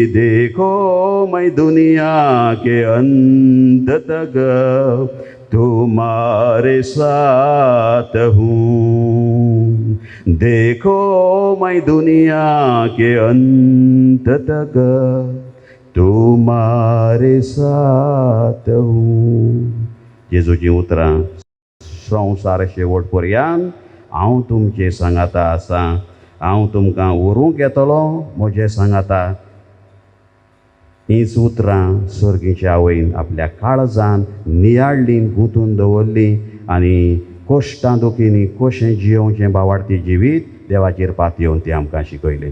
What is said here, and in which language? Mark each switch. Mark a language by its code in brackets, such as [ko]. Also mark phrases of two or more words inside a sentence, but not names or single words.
[hi] देखो मैं दुनिया के अंत तक तुम्हारे साथ हूँ। देखो मैं दुनिया के अंत तक तुम्हारे साथ हूँ. [kok] जेजूची उतरां संवसार शेवट पर्यंत हांव तुमचे सांगाता आसा. हांव तुमकां व्हरूंक येतलो म्हजे सांगाता. हींच उतरां सर्गीच्या आवयन आपल्या काळजान नियाळलीं गुंतून दवरलीं आनी कश्टां दुखींनी कशें जियोवचें बावार्थी जिवीत देवाचेर पातयेवन ती आमकां शिकयलें.